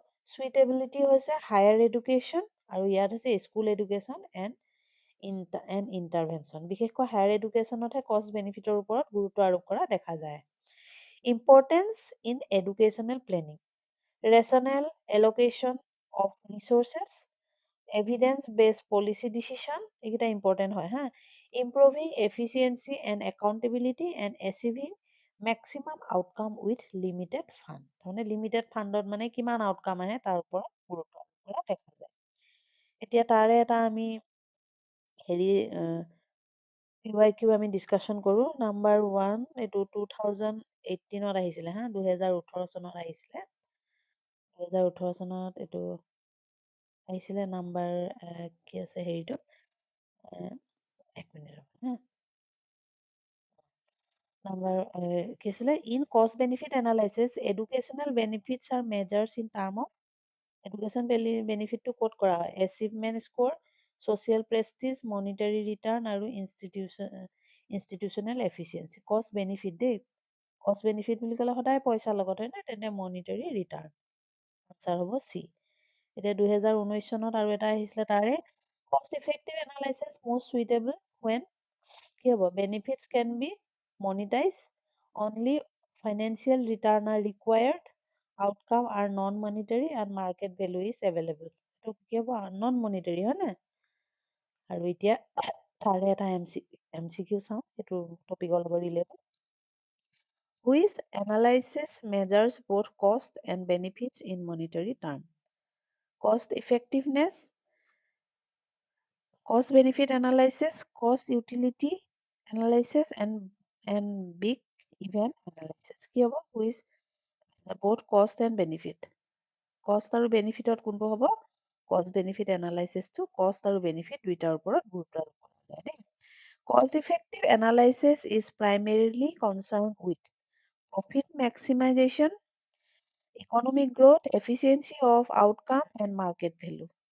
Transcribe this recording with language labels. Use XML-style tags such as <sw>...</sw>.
<as>আৰু সুইটেবিলিটি হৈছে higher education, আৰু ইয়াত হৈছে স্কুল এডুকেশ্যন এণ্ড ইণ্টাৰভেনশ্যন। বিশেষকৈ হায়াৰ এডুকেশ্যনতহে কষ্ট বেনিফিটৰ ওপৰত গুৰুত্ব আৰোপ কৰা দেখা যায়।</as> <en>importance in educational planning, rational allocation of resources, evidence based policy decision,</en> <as>এইকেইটা ইম্পৰ্টেণ্ট হয় হা।</as> <en>Improving efficiency and accountability and achieving maximum outcome with limited fund.</en> <as>তাৰমানে লিমিটেড ফাণ্ডত মানে কিমান আউটকাম আহে তাৰ ওপৰত গুৰুত্ব কৰা দেখা যায়। এতিয়া তাৰে এটা আমি হেৰি PYQ আমি ডিছকাশ্যন কৰোঁ। নাম্বাৰ 1 এইটো 2018ত আহিছিলে হা, 2018 চনত আহিছিলে। 2018 চনত এইটো আহিছিলে নাম্বাৰ কি আছে হেৰিটো, এক মিনিট হা। নাম্বাৰ কি আছিলে,</as> <en>in cost benefit analysis educational benefits are measures in term of education</en> <as>বেনিফিটটো ক'ত কৰা হয়,</as> <en>Achievement score, social prestige, monetary return, আৰু institutional efficiency.</en> <as>কষ্ট বেনিফিট দেই, কষ্ট বেনিফিট বুলি ক'লে সদায় পইচা লগত হয় নে, তেন্তে মনিটাৰী ৰিটাৰ্ণ। আনচাৰ হ'ব চি। এতিয়া 2019 চনত আৰু এটা আহিছিলে তাৰে,</as> <en>cost effective analysis most suitable when</en> <as>কি হ'ব,</as> <en>benefits can be monetized, only financial return are required, outcome are non-monetary and market value is available।</en> <as>এইটো কি হ'ব, নন মনিটাৰী হয় নে। আৰু এতিয়া তাৰে এটা MCQ চাওঁ, সেইটো টপিকৰ লগত related.</as> <en>Which analysis measures both cost and benefits in monetary term? Cost effectiveness, cost benefit analysis, cost utility analysis, and big event analysis।</en> <as>কি হ'ব,</as> <en>which both cost and benefit,</en> <as>কষ্ট আৰু বেনিফিটত কোনটো হ'ব, কষ্ট বেনিফিট এনালাইচিছটো কষ্ট আৰু বেনিফিট দুইটাৰ ওপৰত গুৰুত্ব আৰোপ কৰা যায় দেই।</as> <en>Cost effective analysis is primarily concern with profit maximisation, economic growth, efficiency of outcome and market value.</en>